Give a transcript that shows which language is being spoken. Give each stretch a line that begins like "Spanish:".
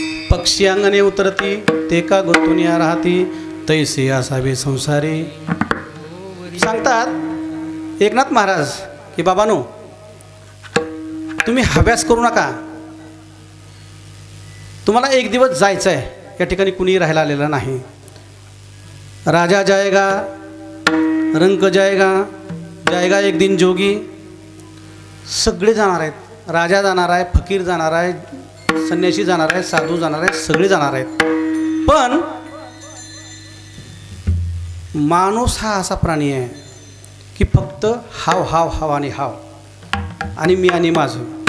Marathi: पक्षी अंगणे उतरती, ते का गुंतुनिया राहती, तैसे असावे संसारी. सांगतात एकनाथ महाराज की बाबानो, तुम्ही हव्यास करू नका. तुम्हाला एक दिवस जायचं आहे. या ठिकाणी कुणी राहायला आलेलं नाही.
Hindi: राजा जाएगा, रंक जाएगा, जाएगा एक दिन जोगी.
Marathi: सगळे जाणार आहेत. राजा जाणार आहे, फकीर जाणार आहे, संन्यासी जाणार आहे, साधू जाणार आहे, सगळे जाणार आहेत. पण माणूस हा असा प्राणी आहे की फक्त हाव हाव हाव आणि हाव आणि मी आणि माझं.